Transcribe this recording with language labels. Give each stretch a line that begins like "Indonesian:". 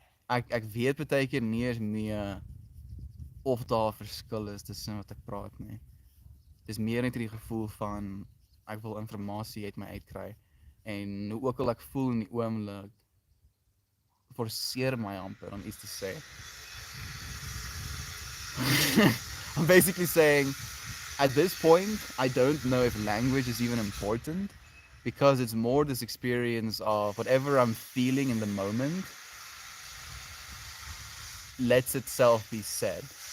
Afrikaans: Ek weet baie keer nie eens meer of daar 'n verskil is tussen wat ek praat nie. Dis meer net die gevoel van ek wil inligting uit my uitkry en hoe ook al ek voel in die oomblik forceer my amper om iets te sê.
English: I'm basically saying at this point I don't know if language is even important because it's more this experience of whatever I'm feeling in the moment lets itself be said.